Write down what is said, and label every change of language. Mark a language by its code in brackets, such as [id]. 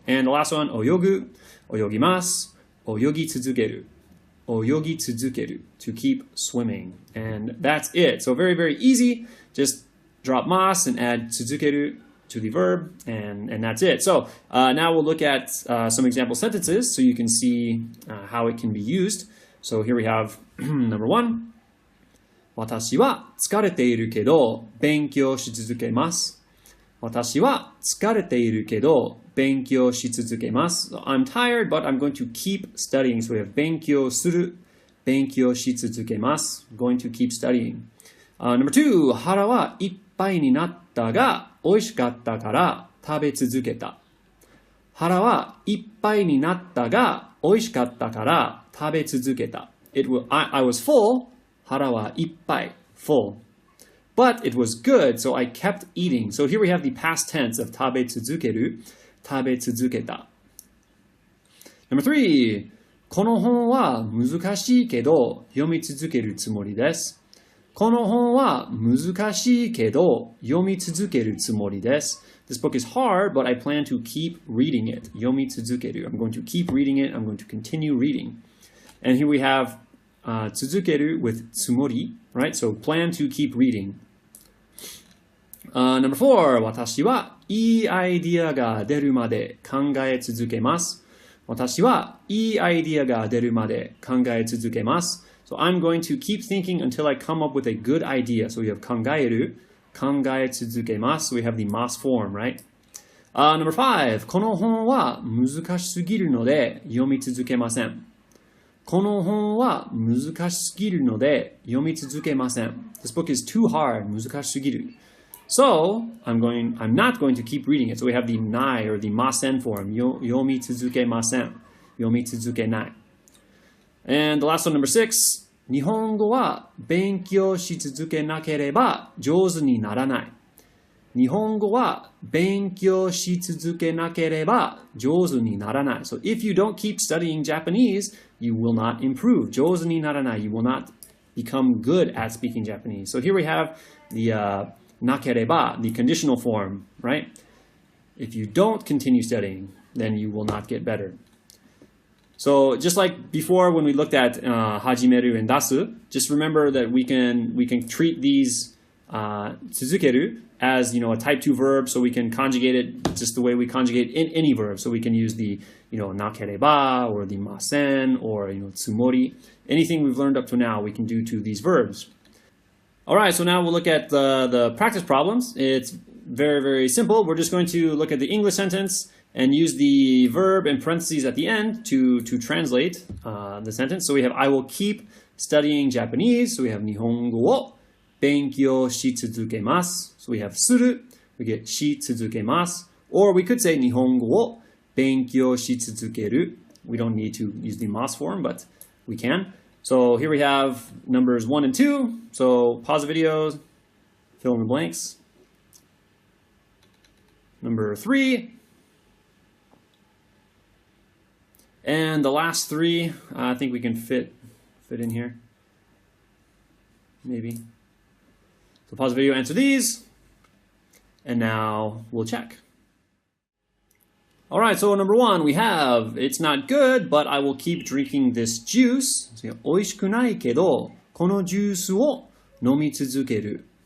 [en] And the last one, oyogu, oyogimasu, oyogi tsuzukeru, oyogi tsuzukeru, to keep swimming. And that's it. So very easy. Just drop mas and add tsuzukeru to the verb, and that's it. So now we'll look at some example sentences so you can see how it can be used. So here we have number 1. [ja] 私は疲れているけど勉強し続けます。私は疲れているけど勉強し続けます。 [en] So I'm tired, but I'm going to keep studying. So we have 勉強する、勉強し続けます。 Going to keep studying. Number 2, [ja] 腹はいっぱいになったが美味しかったから食べ続けた。腹はいっぱいになったが美味しかったから食べ続けた。 [en] I was full. [ja] 腹はいっぱい, full. [en] But it was good, so I kept eating. So here we have the past tense of 食べ続ける、食べ続けた。 Number 3, [ja] この本は難しいけど読み続けるつもりです。この本は難しいけど読み続けるつもりです。 [en] This book is hard, but I plan to keep reading it. 読み続ける. I'm going to keep reading it. I'm going to continue reading. And here we have 続ける with つもり, right? So plan to keep reading. [ja] Number 4, 私はいいアイディアが出るまで考え続けます。私はいいアイディアが出るまで考え続けます。 [en] So I'm going to keep thinking until I come up with a good idea. So we have 考える, 考え続けます. So we have the mas form, right? Number 5. [ja] この本は難しすぎるので読み続けません。この本は難しすぎるので読み続けません. [en] This book is too hard. 難しすぎる. So I'm not going to keep reading it. So we have the nai or the masen form. 読み続けません.読み続けない.And the last one, number 6. [ja] 日本語は勉強し続けなければ上手にならない。日本語は勉強し続けなければ上手にならない. [en] So if you don't keep studying Japanese, you will not improve. [ja] 上手にならない. [en] You will not become good at speaking Japanese. So here we have the なければ, the conditional form, right? If you don't continue studying, then you will not get better. So just like before when we looked at 始める and 出す, just remember that we can treat these 続ける as, a type 2 verb, so we can conjugate it just the way we conjugate in any verb. So we can use the, なければ or the ません or, つもり. Anything we've learned up to now, we can do to these verbs. All right, so now we'll look at the practice problems. It's very, very simple. We're just going to look at the English sentence and use the verb in parentheses at the end to translate the sentence. So we have, I will keep studying Japanese. So we have [ja] 日本語を勉強し続けます. [en] So we have する. We get し続けます.Or we could say [ja] 日本語を勉強し続ける. [en] We don't need to use the mas form, but we can. So here we have numbers 1 and 2. So pause the video, fill in the blanks. Number 3. And the last 3, I think we can fit in here. Maybe. So pause the video, answer these. And now we'll check. All right, so number 1, we have, it's not good, but I will keep drinking this juice. [ja] 美味しくないけど、このジュースを飲み続ける.